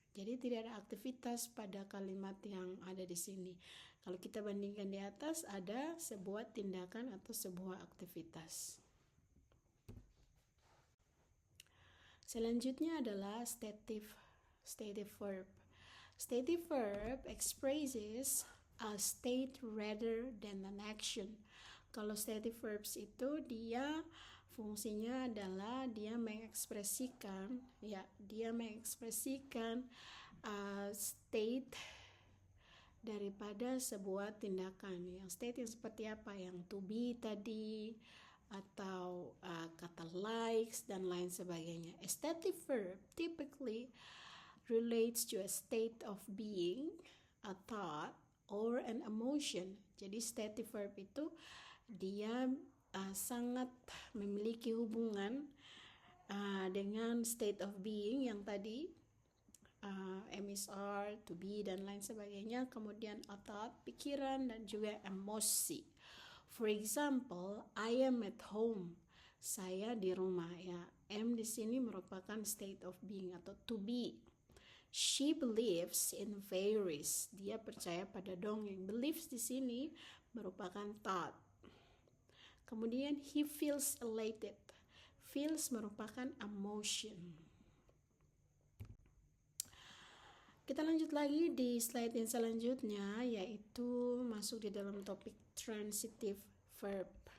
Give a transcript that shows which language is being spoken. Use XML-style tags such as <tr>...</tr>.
<id>Jadi tidak ada aktivitas pada kalimat yang ada di sini. Kalau kita bandingkan di atas, ada sebuah tindakan atau sebuah aktivitas. Selanjutnya adalah stative verb.</id> <en>Stative verb expresses a state rather than an action.</en> <id>Kalau stative verbs itu dia fungsinya adalah dia mengekspresikan state daripada sebuah tindakan. Yang state yang seperti apa? Yang to be tadi, atau kata likes dan lain sebagainya.</id> <en>A stative verb typically relates to a state of being, a thought, or an emotion.</en> <id>Jadi stative verb itu dia sangat memiliki hubungan dengan state of being yang tadi MSR, to be dan lain sebagainya. Kemudian a thought, pikiran, dan juga emosi.</id> <en>For example, I am at home.</en> <id>Saya di rumah, ya. Am di sini merupakan state of being atau to be.</id> <en>She believes in fairies.</en> <id>Dia percaya pada dongeng. Believes di sini merupakan thought. Kemudian</id> <en>he feels elated.</en> <id>Feels merupakan emotion. Kita lanjut lagi di slide yang selanjutnya, yaitu masuk di dalam topik transitive verb.</id>